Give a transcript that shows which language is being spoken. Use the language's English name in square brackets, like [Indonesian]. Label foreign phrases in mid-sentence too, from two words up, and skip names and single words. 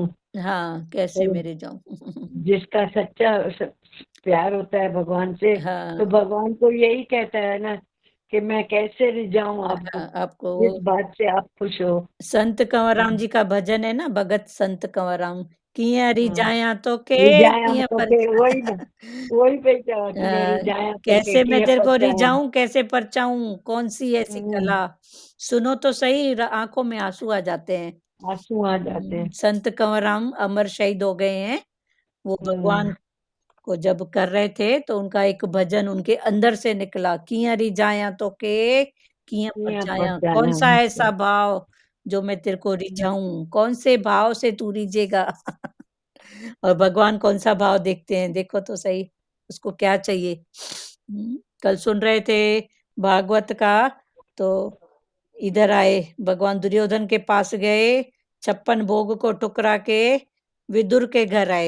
[Hindi] हाँ, कैसे और मेरे जाऊं। जिसका सच्चा प्यार होता है भगवान से, हाँ तो भगवान को यही कहता है ना कि मैं कैसे रिझाऊं आपको, हाँ, आपको जिस बात से आप खुश हो। संत कंवरराम जी का भजन है ना, भगत संत कंवरराम [Sindhi] कीअं रिझायां तोखे रिझायां कीअं तोखे, पर [Hindi] वही ना, वही [Sindhi] पई चवां कीअं रिझायां तोखे, [Hindi] कैसे मैं [Sindhi] कीअं [Hindi] तेरे को [Sindhi] पचायां। [Hindi] रिझाऊं कैसे परचाऊं, कौन सी ऐसी कला। सुनो तो सही, आंखों में आंसू आ जाते हैं। आंसू आ जाते हैं। संत कंवरराम अमर शहीद हो गए हैं। वो भगवान को जब कर रहे थे तो उनका एक भजन उनके अंदर से निकला, [Sindhi] कियां रिझाया तोखे कियां कीअं परचाया, [Hindi] कौन सा [Sindhi] पचायां। [Hindi] ऐसा भाव जो मैं तेरे को रिझाऊं, कौन से भाव से तू रिझेगा। और भगवान कौन सा भाव देखते हैं, देखो तो सही उसको क्या चाहिए। कल सुन रहे थे भागवत का, तो इधर आए भगवान दुर्योधन के पास गए, 56 भोग को टुकरा के विदुर के घर आए।